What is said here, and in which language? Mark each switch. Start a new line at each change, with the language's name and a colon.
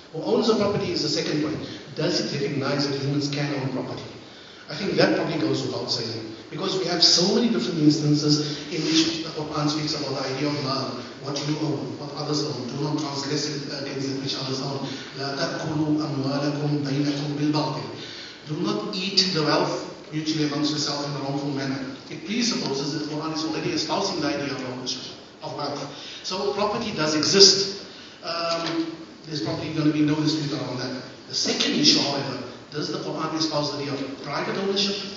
English: Who owns the property is the second point. Does it recognize that humans can own property? I think that probably goes without saying. Because we have so many different instances in which the Qur'an speaks about the idea of mal, what you own, what others own. Do not transgress it against that which others own.
Arabic: لا تأكلوا أموالكم بينكم بالباطل.
English: Do not eat the wealth mutually amongst yourself in a wrongful manner. It presupposes that the Qur'an is already espousing the idea of ownership, of wealth. So property does exist. There's probably going to be no dispute around that. The second issue, however, does the Qur'an espouse the idea of private ownership?